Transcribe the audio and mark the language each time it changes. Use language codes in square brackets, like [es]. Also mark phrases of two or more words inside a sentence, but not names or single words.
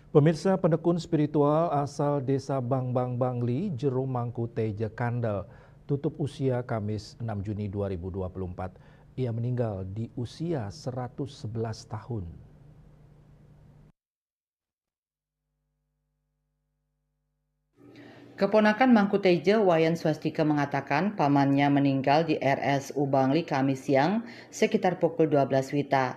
[id] Pemirsa, pendekun spiritual asal desa Bangbang Bangli, Jero Mangkuteja Kandel, tutup usia Kamis 6 Juni 2024. Ia meninggal di usia 111 tahun. Keponakan Mangkuteja, Wayan Swastika mengatakan pamannya meninggal di RSU Bangli Kamis siang sekitar pukul 12 WITA.